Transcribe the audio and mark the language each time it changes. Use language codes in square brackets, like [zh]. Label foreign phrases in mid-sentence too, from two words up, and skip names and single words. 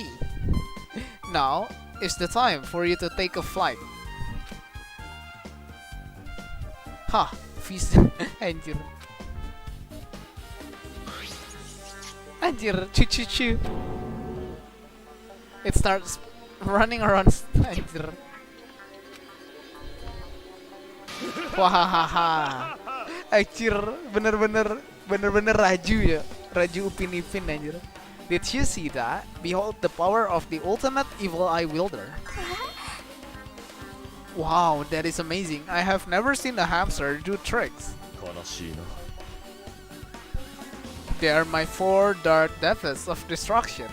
[en] Now is the time for you to take a flight. Ha! Visa. [id] Anjir. Anjir. Chu. [en] It starts running around. [id] Anjir. Wahahaha. Anjir, bener-bener Raju ya. Raju Upin Ipin anjir. [en] Did you see that? Behold the power of the ultimate evil eye wielder. Wow, that is amazing. I have never seen a hamster do tricks. They are my 4 dark deaths of destruction.